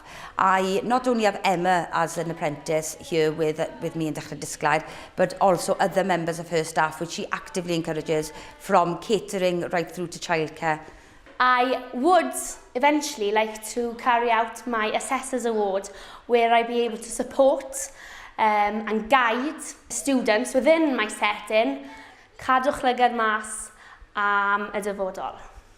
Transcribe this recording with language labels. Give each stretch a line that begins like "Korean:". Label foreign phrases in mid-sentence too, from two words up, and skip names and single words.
English: I not only have Emma as an apprentice here with me in Dechrau Disglair, but also other members of her staff, which she actively encourages, from catering right through to childcare. I would eventually like to carry out my Assessors Award, where I'd be able to support and guide students within my setting,
Welsh: cadwch llygad mas am y dyfodol.